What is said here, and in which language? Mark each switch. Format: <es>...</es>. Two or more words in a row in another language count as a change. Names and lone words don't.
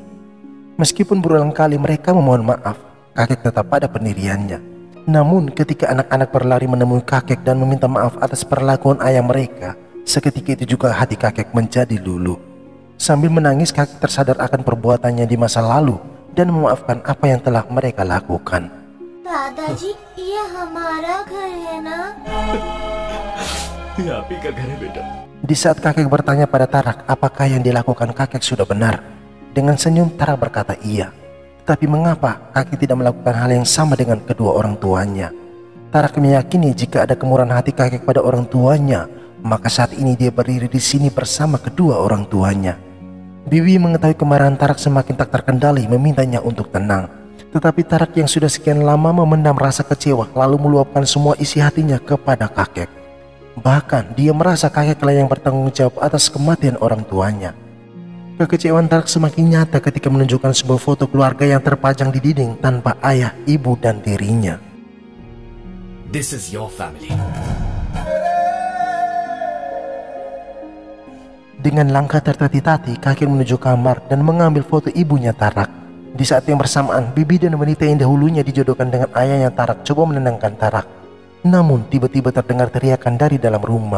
<id>Meskipun berulang kali mereka memohon maaf, kakek tetap pada pendiriannya. Namun ketika anak-anak berlari menemui kakek dan meminta maaf atas perlakuan ayah mereka, seketika itu juga hati kakek menjadi luluh. Sambil menangis, kakek tersadar akan perbuatannya di masa lalu dan memaafkan apa yang telah mereka lakukan.</id> <hi>दादाजी, ये हमारा घर है ना? ये आप ही का घर है बेटा।</hi> <id>Di saat kakek bertanya pada Tarak apakah yang dilakukan kakek sudah benar, dengan senyum Tarak berkata iya. Tapi mengapa kakek tidak melakukan hal yang sama dengan kedua orang tuanya? Tarak meyakini jika ada kemurahan hati kakek pada orang tuanya, maka saat ini dia berdiri di sini bersama kedua orang tuanya. Bibi mengetahui kemarahan Tarak semakin tak terkendali memintanya untuk tenang. Tetapi Tarak yang sudah sekian lama memendam rasa kecewa lalu meluapkan semua isi hatinya kepada kakek. Bahkan dia merasa kakeklah yang bertanggung jawab atas kematian orang tuanya. Kekecewaan Tarak semakin nyata ketika menunjukkan sebuah foto keluarga yang terpajang di dinding tanpa ayah, ibu, dan dirinya.</id> <en>This is your family.</en> <id>Dengan langkah tertati-tati, kakek menuju kamar dan mengambil foto ibunya Tarak. Di saat yang bersamaan, bibi dan wanita yang dahulunya dijodohkan dengan ayahnya Tarak coba menenangkan Tarak. Namun tiba-tiba terdengar teriakan dari dalam rumah.</id>